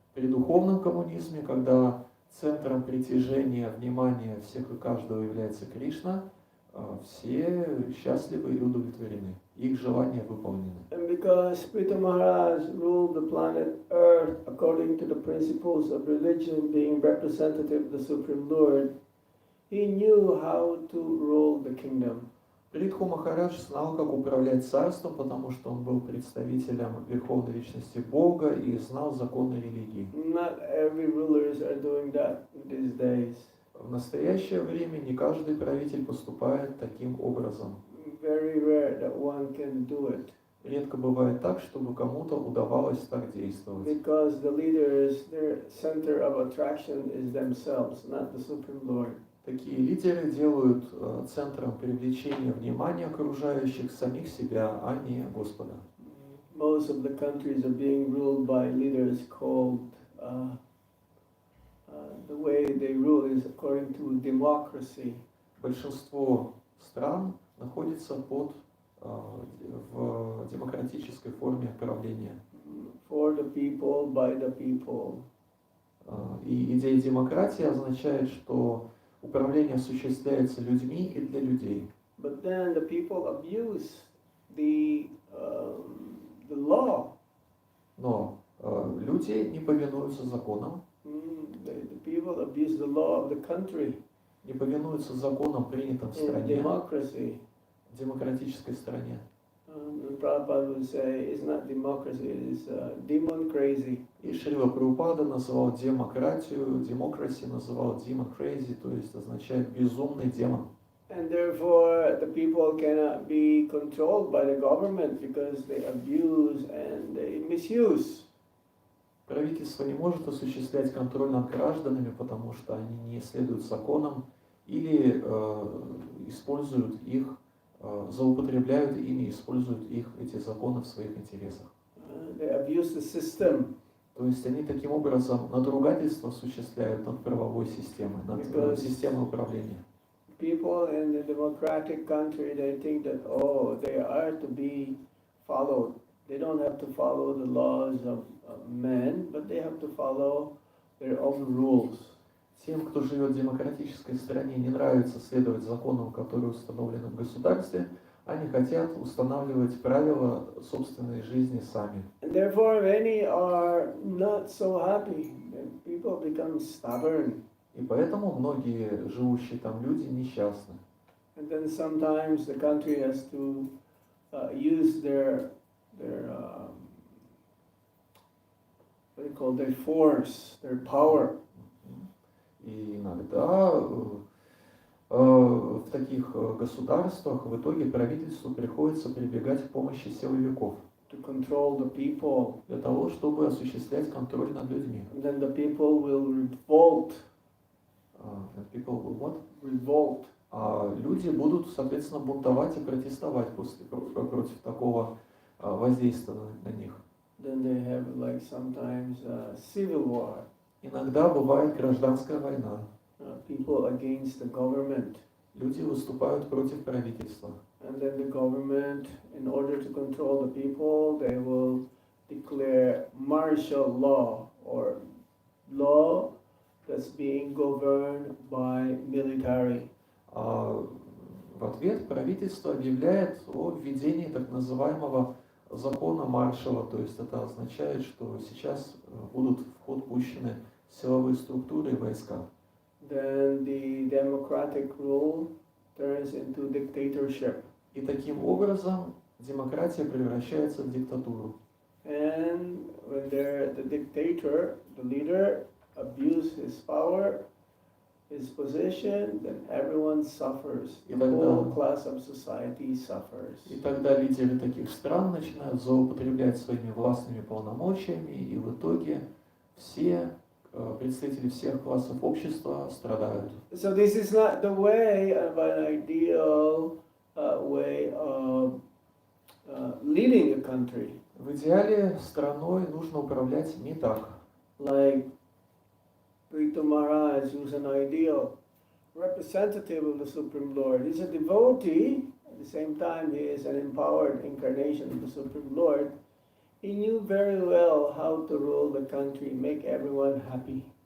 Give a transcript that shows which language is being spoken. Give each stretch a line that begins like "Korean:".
Russian: При духовном коммунизме, когда центром притяжения внимания всех и каждого является Кришна, все счастливы и удовлетворены. Их желания выполнены.
English: And because Pritha Maharaj ruled the planet Earth according to the principles of religion, being representative of the Supreme Lord, he knew how to rule the kingdom.
Russian: Притху Махарадж знал, как управлять царством, потому что он был представителем Верховной Личности Бога и знал законы религии.
English: Not every rulers are doing that these days.
Russian: В настоящее время не каждый правитель поступает таким образом.
English: Very rare that one can do it.
Russian: Редко бывает так, чтобы кому-то удавалось так действовать.
English: Because the leaders, their center of attraction is themselves, not the Supreme Lord.
Russian: Такие лидеры делают центром привлечения внимания окружающих самих себя, а не Господа.
English: Most of the countries are being ruled by leaders called, the way they rule is according to democracy.
Russian: Большинство стран находится в демократической форме правления.
English: For the people, by the people.
Russian: И идея демократии означает, что управление осуществляется людьми и для людей.
English: But then the people abuse the law.
Russian: Но люди не повинуются законам,
English: The people abuse the law of the country.
Russian: не повинуются законам, принятым в
English: In
Russian: стране,
English: democracy.
Russian: в демократической стране.
English: Prabhupada would say it's not democracy, it's demon crazy.
Russian: И Шрила Прабхупада называл демократию,
English: democracy
Russian: называл
English: demon crazy,
Russian: то есть означает безумный демон.
English: And therefore the people cannot be controlled by the government because they abuse and they misuse.
Russian: Правительство не может осуществлять контроль над гражданами, потому что они не следуют законам или используют их, злоупотребляют ими, используют их, эти законы в своих интересах.
English: They abuse the system.
Russian: То есть они таким образом надругательство осуществляют над правовой системой, над системой управления.
English: People in the democratic country, they think that, oh, they are to be followed. They don't have to follow the laws of men, but they have to follow their own rules.
Russian: Тем, кто живет в демократической стране, не нравится следовать законам, которые установлены в государстве, они хотят устанавливать правила собственной жизни сами.
English: And therefore many are not so happy. People become stubborn.
Russian: И поэтому многие живущие там люди несчастны.
English: And And then sometimes the country has to use their what do you call their force, their power.
Russian: И иногда в таких государствах в итоге правительству приходится прибегать к помощи силовиков
English: To control the people,
Russian: для того, чтобы осуществлять контроль над людьми.
English: and then the people will revolt. People will what? Revolt.
Russian: А люди будут, соответственно, бунтовать и протестовать против такого воздействия на них.
English: Then they have like sometimes civil war.
Russian: Иногда бывает гражданская война.
English: People against the government.
Russian: Люди выступают против правительства.
English: And then the government, in order to control the people, they will declare martial law or law that's being governed by military.
Russian: А в ответ правительство объявляет о введении так называемого закона Маршалла, то есть это означает, что сейчас будут в ход пущены силовые структуры и войска.
English: Then the democratic rule turns into dictatorship.
Russian: И таким образом демократия превращается в диктатуру.
English: And when the dictator, the leader, abuse his power, his position, then everyone suffers. The whole class of society suffers.
Russian: И тогда лидеры таких стран начинают злоупотреблять своими властными полномочиями, и в итоге все представители всех классов общества страдают.
English: So this is not the way of an ideal way of leading a country.
Russian: В идеале страной нужно управлять не так.
English: Like Madhava-Murari, who's an ideal representative of the Supreme Lord. He's a devotee, at the same time he is an empowered incarnation of the Supreme Lord. He knew very well how to rule the country, make everyone happy.